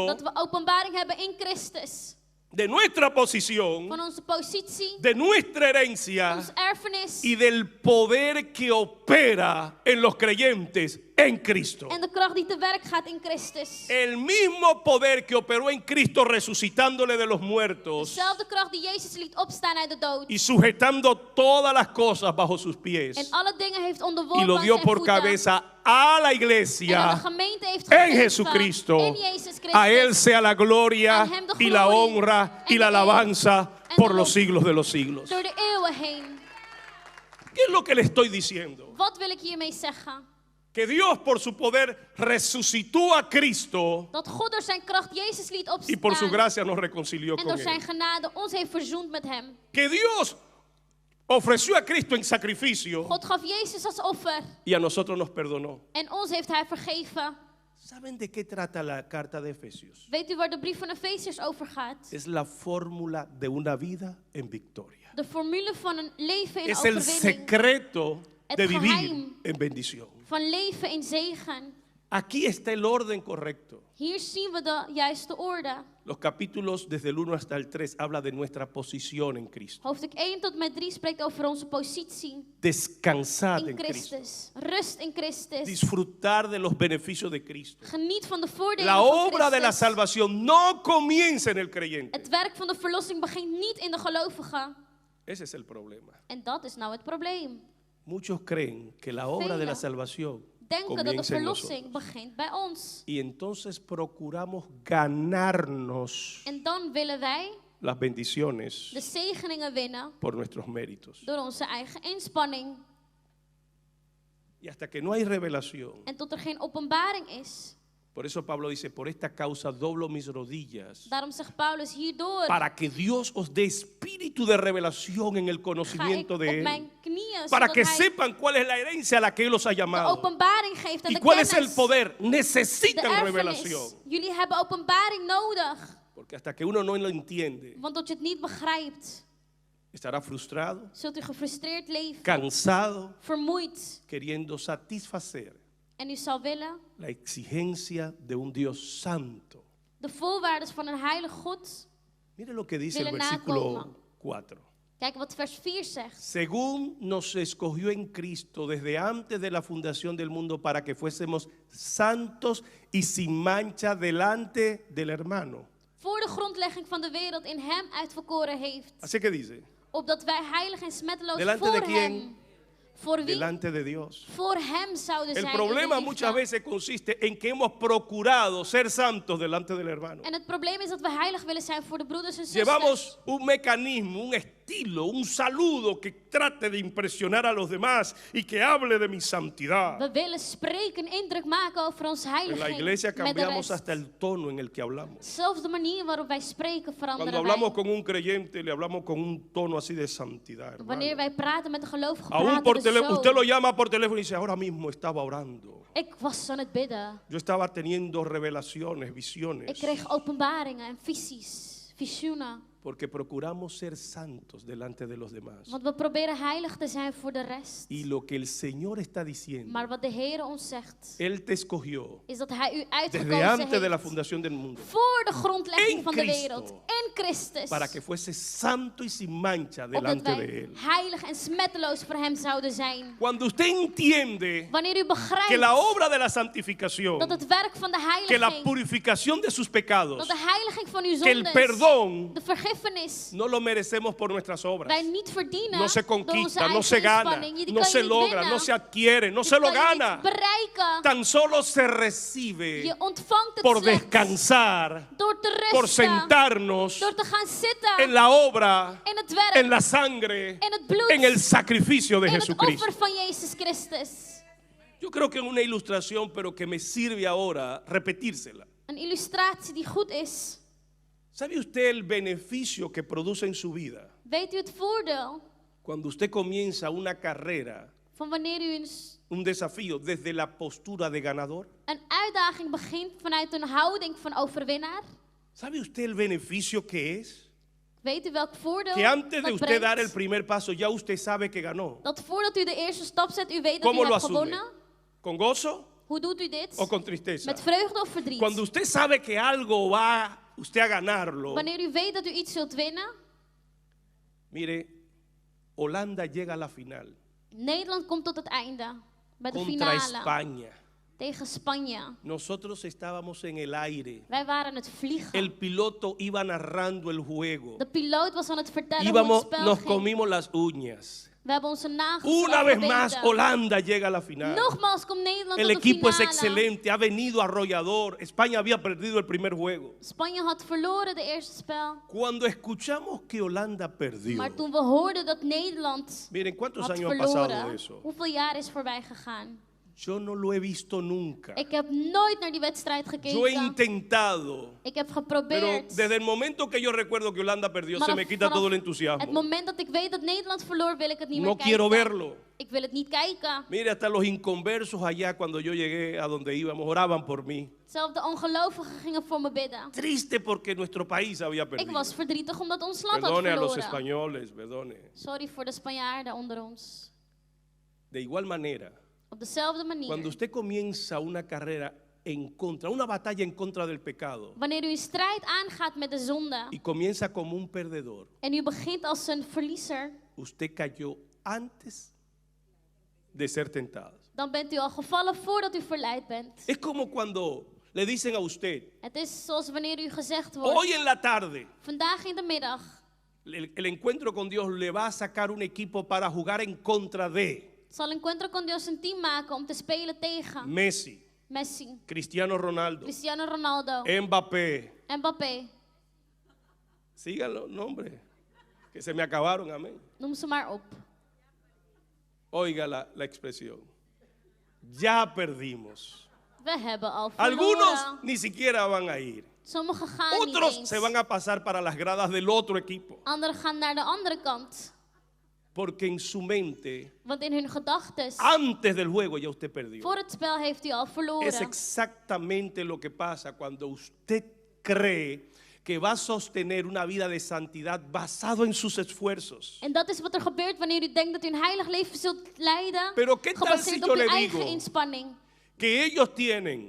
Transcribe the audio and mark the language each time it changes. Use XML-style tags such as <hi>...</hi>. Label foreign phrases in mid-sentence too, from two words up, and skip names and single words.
<nl>Dat we openbaring hebben in Christus.</nl> <es>de nuestra posición,</es> <nl>Van onze positie,</nl> <es>de nuestra herencia</es> <nl>ons erfenis</nl> <es>y del poder que opera en los creyentes en Cristo.</es> <nl>en de kracht die te werk gaat in Christus.</nl> <es>El mismo poder que operó en Cristo resucitándole de los muertos</es> <nl>Dezelfde kracht die Jezus liet opstaan uit de dood.</nl> <es>y sujetando todas las cosas bajo sus pies</es> <nl>En alle dingen heeft</nl> <es>y</es> <nl>onderworpen</nl> <es>lo</es> <nl>aan</nl> <es>dio</es> <nl>zijn</nl> <es>por</es> <nl>voeten.</nl> <es>cabeza a la</es> <nl>En aan de</nl> <es>iglesia</es> <nl>gemeente heeft</nl> <es>en</es> <nl>gegeven.</nl> <es>Jesucristo.</es> <nl>In Jezus Christus.</nl> <es>A Él sea la gloria</es> <nl>Aan hem de</nl> <es>y la</es> <nl>glorie</nl> <es>honra y</es> <nl>en</nl> <es>la</es> <nl>de eer</nl> <es>alabanza</es> <nl>en</nl> <es>por</es> <nl>de</nl> <es>los</es> <nl>lof.</nl> <es>siglos de los siglos.</es> <nl>Door de eeuwen heen.</nl> <es>¿Qué es lo que le estoy diciendo?</es> <nl>Wat wil ik hiermee zeggen?</nl> <es>Que Dios por su poder resucitó a Cristo</es> <nl>Dat God door zijn kracht Jezus liet</nl> <es>y por su</es> <nl>opstaan.</nl> <es>gracia nos reconcilió</es> <nl>En</nl> <es>con</es> <nl>door zijn</nl> <es>Él.</es> <nl>genade ons heeft verzoend met hem.</nl> <es>Que Dios ofreció a Cristo en sacrificio</es> <nl>God gaf Jezus als offer.</nl> <es>y a nosotros nos perdonó.</es> <nl>En ons heeft hij vergeven.</nl> <es>¿Saben de qué trata la carta de Efesios?</es> <nl>Weet u waar de brief van Efesiërs over gaat?</nl> <es>Es la fórmula de una vida en victoria.</es> <nl>De formule van een leven in</nl> <es>Es el</es> <nl>overwinning.</nl> <es>secreto de</es> <nl>Het</nl> <es>vivir</es> <nl>geheim.</nl> <es>en bendición.</es> <nl>Van leven in zegen.</nl> <es>Aquí está el orden correcto.</es> <nl>Hier zien we de juiste orde.</nl> <es>Los capítulos desde el 1 hasta el 3 habla de nuestra posición en Cristo.</es> <nl>Hoofdstuk 1 tot en met 3 spreekt over onze positie</nl> <es>Descansad</es> <nl>in</nl> <es>en Cristo.</es> <nl>Christus. Rust in Christus.</nl> <es>Disfrutar de los beneficios de Cristo.</es> <nl>Geniet van de voordelen</nl> <es>La</es> <nl>van</nl> <es>obra de la</es> <nl>Christus.</nl> <es>salvación no comienza en el creyente.</es> <nl>Het werk van de verlossing begint niet in de gelovigen.</nl> <es>Ese es el problema.</es> <nl>En dat is nou het probleem.</nl> <es>Muchos creen que la obra de la</es> <nl>Velen</nl> <es>salvación</es> <nl>Denken dat de</nl> <es>comienza en</es> <nl>verlossing</nl> <es>nosotros.</es> <nl>begint bij ons.</nl> <es>Y entonces procuramos ganarnos</es> <nl>En dan willen wij</nl> <es>las bendiciones</es> <nl>de zegeningen winnen</nl> <es>por nuestros méritos.</es> <nl>door onze eigen inspanning.</nl> <es>Y hasta que no hay revelación.</es> <nl>En tot er geen openbaring is.</nl> <es>Por eso Pablo dice, por esta causa doblo mis rodillas,</es> <nl>Daarom zegt Paulus hierdoor</nl> <es>para que Dios os dé espíritu de revelación en el</es> <nl>ga ik</nl> <es>conocimiento</es> <nl>op</nl> <es>de Él,</es> <nl>mijn knieën,</nl> <es>para</es> <nl>zodat</nl> <es>que</es> <nl>hij</nl> <es>sepan cuál es la herencia a la que Él los ha</es> <nl>de</nl> <es>llamado</es> <nl>openbaring geeft en</nl> <es>y</es> <nl>de</nl> <es>cuál es el</es> <nl>kennis,</nl> <es>poder.</es> <nl>de</nl> <es>Necesitan revelación,</es> <nl>erfenis. Jullie hebben openbaring nodig.</nl> <es>porque hasta que uno no lo entiende,</es> <nl>Want tot je het niet begrijpt,</nl> <es>estará frustrado,</es> <nl>zult u gefrustreerd leven,</nl> <es>cansado,</es> <nl>vermoeid.</nl> <es>queriendo satisfacer</es> <nl>En u zal willen</nl> <es>la exigencia de un Dios santo.</es> <nl>de voorwaarden van een heilig God.</nl> <es>Mire lo que dice el</es> <nl>Willen</nl> <es>versículo</es> <nl>nakomen.</nl> <es>4.</es> <nl>Kijk wat vers 4 zegt.</nl> <es>Según nos escogió en Cristo desde antes de la fundación del mundo para que fuésemos santos y sin mancha delante del hermano.</es> <nl>Voor de grondlegging van de wereld in hem uitverkoren heeft.</nl> <es>Así que dice,</es> <nl>Opdat wij heilig en smetteloos</nl> <es>¿delante</es> <nl>voor</nl> <es>de quién?</es> <nl>hem. Voor wie?</nl> <es>delante de Dios.</es> <nl>Voor hem zouden</nl> <es>El</es> <nl>zijn.</nl> <es>problema</es> <nl>in de</nl> <es>muchas</es> <nl>liefde.</nl> <es>veces consiste en que hemos procurado ser santos delante del hermano.</es> <nl>En het probleem is dat we heilig willen zijn voor de broeders en zusters.</nl> <es>Llevamos un mecanismo, un estilo, un saludo que trate de impresionar a los demás y que hable de mi santidad.</es> <nl>We willen spreken, indruk maken over onze</nl> <es>En la</es> <nl>heiligheid.</nl> <es>iglesia</es> <nl>met de</nl> <es>cambiamos</es> <nl>rest.</nl> <es>hasta el tono en el que hablamos.</es> <nl>Zelfs de manier waarop wij spreken</nl> <es>Cuando</es> <nl>veranderen</nl> <es>hablamos</es> <nl>wij.</nl> <es>con un creyente, le hablamos con un tono así de santidad, hermano.</es> <nl>Wanneer wij praten met de gelovigen,</nl> <es>Aún</es> <nl>praten</nl> <es>por</es> <nl>we</nl> <es>teléfono,</es> <nl>zo.</nl> <es>usted lo llama por teléfono y dice, ahora mismo estaba orando.</es> <nl>Ik was aan het bidden.</nl> <es>Yo estaba teniendo revelaciones,</es> <nl>Ik</nl> <es>visiones,</es> <nl>kreeg openbaringen en visies, visioenen.</nl> <es>porque procuramos ser santos delante de los demás.</es> <nl>Want we proberen heilig te zijn voor de rest.</nl> <es>Y lo que el Señor está diciendo,</es> <nl>Maar wat de Heer ons zegt,</nl> <es>Él te escogió</es> <nl>is dat Hij u</nl> <es>desde</es> <nl>uitgekozen</nl> <es>antes de la</es> <nl>heeft</nl> <es>fundación del mundo</es> <nl>voor de grondlegging</nl> <es>En</es> <nl>van de</nl> <es>Cristo.</es> <nl>wereld. In Christus.</nl> <es>para que fuese santo y sin mancha</es> <nl>Opdat</nl> <es>delante de</es> <nl>wij</nl> <es>Él.</es> <nl>heilig en smetteloos voor Hem zouden zijn.</nl> <es>Cuando usted entiende</es> <nl>Wanneer u begrijpt</nl> <es>que la obra de la santificación,</es> <nl>dat het werk van de</nl> <es>que la</es> <nl>heiliging,</nl> <es>purificación de sus pecados,</es> <nl>dat de heiliging van uw</nl> <es>que el</es> <nl>zondes,</nl> <es>perdón</es> <nl>de vergiffenis,</nl> <es>no lo merecemos por nuestras obras.</es> <nl>wij niet verdienen</nl> <es>No se</es> <nl>door onze</nl> <es>conquista, no</es> <nl>eigen</nl> <es>se gana,</es> <nl>inspanning. Die</nl> <es>no</es> <nl>kan</nl> <es>se</es> <nl>je niet</nl> <es>logra,</es> <nl>winnen.</nl> <es>no se adquiere, no</es> <nl>Die</nl> <es>se lo</es> <nl>kan je niet</nl> <es>gana.</es> <nl>bereiken.</nl> <es>Tan solo se recibe</es> <nl>Je ontvangt het</nl> <es>por</es> <nl>slechts</nl> <es>descansar,</es> <nl>door te</nl> <es>por</es> <nl>rusten,</nl> <es>sentarnos</es> <nl>door te gaan zitten</nl> <es>en la obra,</es> <nl>in het werk,</nl> <es>en la sangre,</es> <nl>in het bloed,</nl> <es>en el sacrificio de</es> <nl>in het</nl> <es>Jesucristo.</es> <nl>offer van Jezus Christus.</nl> <es>Yo creo que es una ilustración, pero que me sirve ahora repetírsela.</es> <nl>Een illustratie die goed is.</nl> <es>¿Sabe usted el beneficio que produce en su vida</es> <nl>Weet u het voordeel</nl> <es>cuando usted comienza una carrera,</es> <nl>van wanneer u</nl> <es>un desafío desde la postura de ganador?</es> <nl>een uitdaging begint vanuit een houding van overwinnaar?</nl> <es>¿Sabe usted el beneficio que es?</es> <nl>Weet u welk voordeel</nl> <es>Que antes de</es> <nl>dat</nl> <es>usted dar el</es> <nl>brengt?</nl> <es>primer paso, ya usted sabe que ganó.</es> <nl>Dat voordat u de eerste stap zet, u weet dat</nl> <es>¿Cómo</es> <nl>u</nl> <es>lo</es> <nl>hebt</nl> <es>asume?</es> <nl>gewonnen.</nl> <es>¿Con gozo</es> <nl>Hoe doet u dit?</nl> <es>o con tristeza?</es> <nl>Met vreugde of verdriet?</nl> <es>Cuando usted sabe que algo va usted a ganarlo,</es> <nl>Wanneer u weet dat u iets zult winnen.</nl> <es>mire, Holanda llega a la final</es> <nl>Nederland komt tot het einde. Bij de</nl> <es>contra</es> <nl>finale.</nl> <es>España.</es> <nl>Tegen Spanje.</nl> <es>Nosotros estábamos en el aire.</es> <nl>Wij waren aan het vliegen.</nl> <es>El piloto iba narrando el juego.</es> <nl>De piloot was aan het vertellen hoe</nl> <es>Íbamos,</es> <nl>het spel</nl> <es>nos</es> <nl>ging.</nl> <es>comimos las uñas.</es> <nl>We hebben onze nagels</nl> <es>Una vez</es> <nl>afgebeten.</nl> <es>más, Holanda llega a la final.</es> <nl>Nogmaals komt Nederland</nl> <es>El</es> <nl>tot de</nl> <es>equipo es</es> <nl>finale.</nl> <es>excelente, ha venido arrollador. España había perdido el primer juego.</es> <nl>Spanje had verloren de eerste spel.</nl> <es>Cuando escuchamos que Holanda perdió,</es> <nl>Maar toen we hoorden dat Nederland</nl> <es>miren, ¿cuántos</es> <nl>had</nl> <es>años han pasado de</es> <nl>verloren,</nl> <es>eso?</es> <nl>hoeveel jaar is voorbij gegaan?</nl> <es>Yo no lo he visto nunca.</es> <nl>Ik heb nooit naar die wedstrijd</nl> <es>Yo he</es> <nl>gekeken.</nl> <es>intentado,</es> <nl>Ik heb</nl> <es>pero</es> <nl>geprobeerd.</nl> <es>desde el momento que yo recuerdo que Holanda perdió, se me quita</es> <nl>vanaf</nl> <es>todo el</es> <nl>het</nl> <es>entusiasmo.</es> <nl>moment dat ik weet dat Nederland verloor, wil ik het niet</nl> <es>No</es> <nl>meer</nl> <es>quiero</es> <nl>kijken.</nl> <es>verlo.</es> <nl>Ik wil het niet kijken.</nl> <es>Mire, hasta los inconversos allá cuando yo llegué a donde íbamos, oraban por mí.</es> <nl>Zelfs de ongelovigen gingen voor me bidden.</nl> <es>Triste porque nuestro país había</es> <nl>Ik</nl> <es>perdido.</es> <nl>was verdrietig omdat ons land had</nl> <es>Perdone a los</es> <nl>verloren.</nl> <es>españoles, perdone.</es> <nl>Sorry voor de Spanjaarden onder ons.</nl> <es>De igual manera,</es> <nl>Op dezelfde manier.</nl> <es>Cuando usted comienza una carrera en contra, una batalla en contra del pecado,</es> <nl>Wanneer u een strijd aangaat met de zonde</nl> <es>y comienza como un perdedor,</es> <nl>en u begint als een verliezer,</nl> <es>usted cayó antes de ser tentado.</es> <nl>dan bent u al gevallen voordat u verleid bent.</nl> <es>Es como cuando le dicen a usted,</es> <nl>Het is zoals wanneer u gezegd wordt,</nl> <es>hoy en la tarde,</es> <nl>vandaag in de middag</nl> <es>el encuentro con Dios le va a sacar un equipo para jugar en contra de</es> <nl>zal Encuentro con Dios een team maken om te spelen tegen</nl> <es>Messi,</es> <nl>Messi,</nl> <es>Cristiano Ronaldo,</es> <nl>Cristiano Ronaldo,</nl> <es>Mbappé.</es> <nl>Mbappé.</nl> <es>Sigan los nombres, que se me acabaron, amén.</es> <nl>Noem ze maar op.</nl> <es>Oiga la expresión. Ya perdimos.</es> <nl>We hebben al</nl> <es>Algunos</es> <nl>verloren.</nl> <es>ni siquiera van a ir.</es> <nl>Sommigen gaan niet</nl> <es>Otros</es> <nl>eens.</nl> <es>se van a pasar para las gradas del otro equipo.</es> <nl>Anderen gaan naar de andere kant.</nl> <es>Porque en su mente,</es> <nl>Want in hun gedachtes,</nl> <es>antes del juego ya usted perdió.</es> <nl>voor het spel heeft u al</nl> <es>Es</es> <nl>verloren.</nl> <es>exactamente lo que pasa cuando usted cree que va a sostener una vida de santidad basado en sus esfuerzos.</es> <nl>En dat is wat er gebeurt wanneer u denkt dat u een heilig leven zult leiden,</nl> <es>Pero ¿qué tal</es> <nl>gebaseerd</nl> <es>si</es> <nl>op</nl> <es>yo</es> <nl>uw</nl> <es>le</es> <nl>eigen</nl> <es>digo</es> <nl>inspanning.</nl> <es>Que ellos tienen</es>